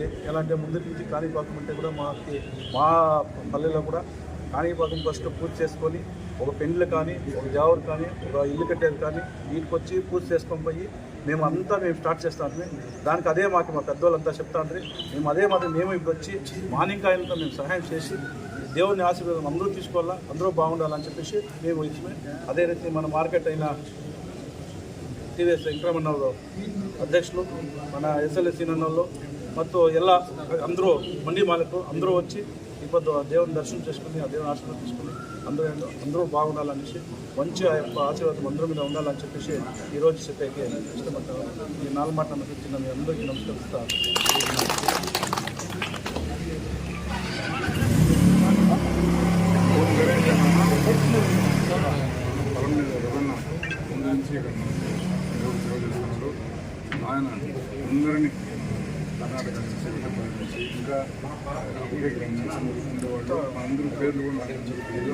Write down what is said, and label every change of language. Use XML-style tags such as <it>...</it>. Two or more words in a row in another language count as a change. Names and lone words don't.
<te>ఎలాంటి ముందు నుంచి కాణిపాకం అంటే కూడా మా పల్లెలో కూడా కాణిపాకం ఫస్ట్ పూజ చేసుకొని ఒక పెండ్లు కానీ, ఒక జావరు కానీ, ఒక ఇల్లు కట్టేది కానీ వీటికి వచ్చి పూజ చేసుకొని పోయి మేము స్టార్ట్ చేస్తాము. దానికి అదే మాకు మా పెద్దవాళ్ళంతా చెప్తా ఉంటారు. మేము అదే మేము ఇప్పుడు వచ్చి మార్నింగ్ కాయలతో మేము సహాయం చేసి దేవుని ఆశీర్వాదం అందరూ తీసుకోవాలా, అందరూ బాగుండాలని చెప్పేసి మేము ఇచ్చి అదే రీతి మన మార్కెట్ అయిన</te> <kn>ಟಿವಿಎಸ್ ವೆಂಕಟರಮಣ್ಣವರು ಅಧ್ಯಕ್ಷರು</kn> <te>మన ఎస్ఎల్ఎస్ సీనన్నోళ్ళు</te> <kn>ಮತ್ತು ಎಲ್ಲ</kn> <te>అందరూ మండి మాలకు అందరూ వచ్చి ఇప్పుడు దేవుని దర్శనం చేసుకుని ఆ దేవుని ఆశీర్వాదం తీసుకుని అందరూ బాగుండాలనేసి మంచి ఆ యొక్క ఆశీర్వాదం అందరూ మీద ఉండాలని చెప్పేసి ఈరోజు చెప్పేకి ఇష్టపడతాను. ఈ 4 మాటలు ఇచ్చిన మీ అందరికీ నమస్కరిస్తాను. ఆయన అందరినీ కర్ణాటక నుంచి ఇంకా ఉండేవాళ్ళు అందరూ పేర్లు కూడా నాకు తెలియదు.</te>